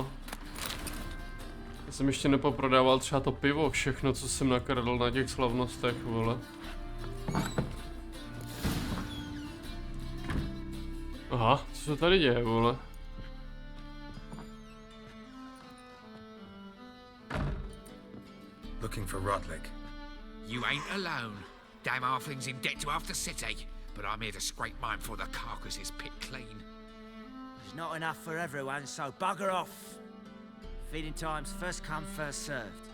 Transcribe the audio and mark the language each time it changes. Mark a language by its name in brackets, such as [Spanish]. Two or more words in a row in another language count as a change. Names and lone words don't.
[Czech] Já jsem ještě nepoprodával třeba to pivo, všechno, co jsem nakradl na těch slavnostech, vole. Aha, co se tady děje, vole? [English] Looking for Rodlick. You ain't alone. Damn halfling's in debt to half the city, but I'm here to scrape mine before the carcass is picked clean. There's not enough for everyone, so bugger off. Feeding time's first come, first served.